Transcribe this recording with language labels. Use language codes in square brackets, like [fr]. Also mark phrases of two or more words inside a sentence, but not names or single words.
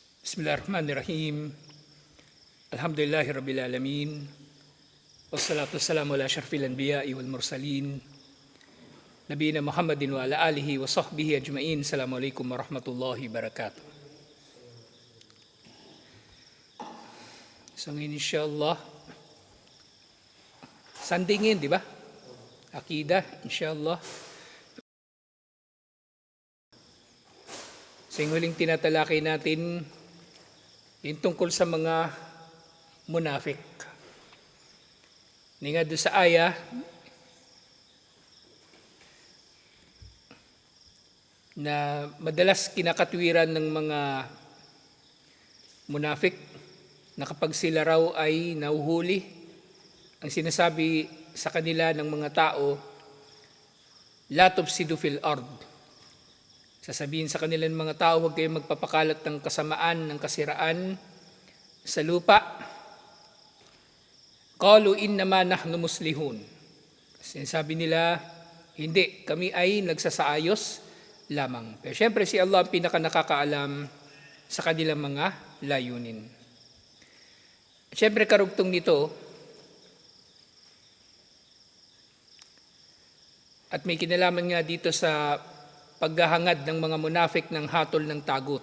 [ar] بسم الله الرحمن الرحيم. الحمد لله رب العالمين. والصلاة والسلام على أشرف الأنبياء والمرسلين. نبينا محمد وعلى آله وصحبه أجمعين. السلام عليكم ورحمة الله وبركاته. [tl] So ngayon insyaAllah, sandingin, di ba? [ar] عقيدة، إن شاء الله. [tl] Sa huling tinatalakay natin, yung tungkol sa mga munafik. Nga doon sa aya, na madalas kinakatwiran ng mga munafik na kapag sila raw ay nauhuli, ang sinasabi sa kanila ng mga tao, [ar] لا تفسدوا في الأرض. [tl] Sasabihin sa kanilang mga tao, huwag kayong magpapakalat ng kasamaan, ng kasiraan sa lupa. [ar] قالوا إنما نحن مصلحون. [tl] Sinasabi nila, hindi, kami ay nagsasaayos lamang. Pero syempre si Allah ang pinaka-nakakaalam sa kanilang mga layunin. Syempre karugtong nito, at may kinalaman nga dito sa paghahangad ng mga munafik ng hatol ng tagut.